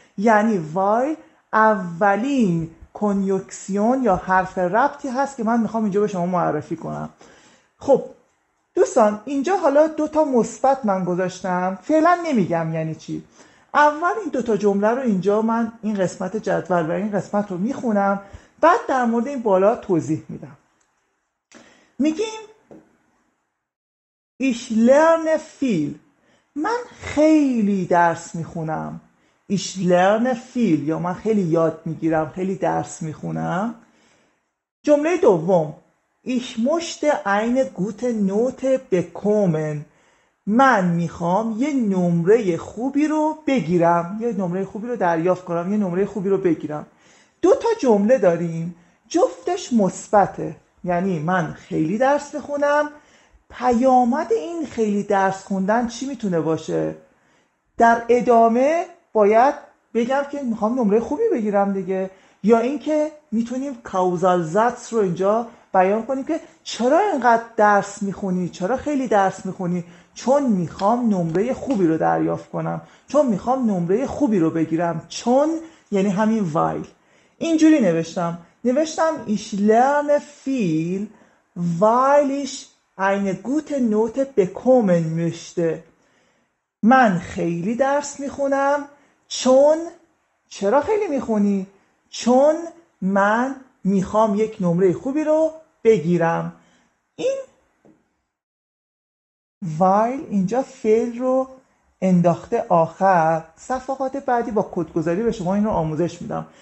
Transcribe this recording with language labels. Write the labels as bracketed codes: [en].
[fa] یعنی وایل اولین کنیوکسیون یا حرف ربطی هست که من میخوام اینجا به شما معرفی کنم. خب دوستان، اینجا حالا 2 تا مثبت من گذاشتم، فعلا نمیگم یعنی چی. اول این 2 تا جمله رو اینجا من این قسمت جدول و این قسمت رو میخونم، بعد در مورد این بالا توضیح میدم. میگیم [de] Ich lerne viel. [fa] من خیلی درس میخونم. [de] Ich lerne viel، [fa] یا من خیلی یاد میگیرم، خیلی درس میخونم. جمله دوم [de] Ich möchte eine gute Note bekommen. [fa] من میخوام یه نمره خوبی رو بگیرم، یه نمره خوبی رو دریافت کنم، یه نمره خوبی رو بگیرم. 2 تا جمله داریم، جفتش مثبته، یعنی من خیلی درس میخونم. پیامد این خیلی درس خوندن چی میتونه باشه؟ در ادامه باید بگم که میخوام نمره خوبی بگیرم دیگه، یا اینکه میتونیم کاوزال زت رو اینجا بیان کنیم که چرا اینقدر درس میخونی، چرا خیلی درس میخونی؟ چون میخوام نمره خوبی رو دریافت کنم، چون میخوام نمره خوبی رو بگیرم. چون یعنی همین وایل. اینجوری نوشتم [de] Ich lerne viel, weil ich eine gute Note bekommen möchte. [fa] من خیلی درس میخونم چون. چرا خیلی میخونی؟ چون من میخوام یک نمره خوبی رو بگیرم. این وایل اینجا فعل رو انداخته آخر، صفحات بعدی با کدگذاری به شما این رو آموزش میدم.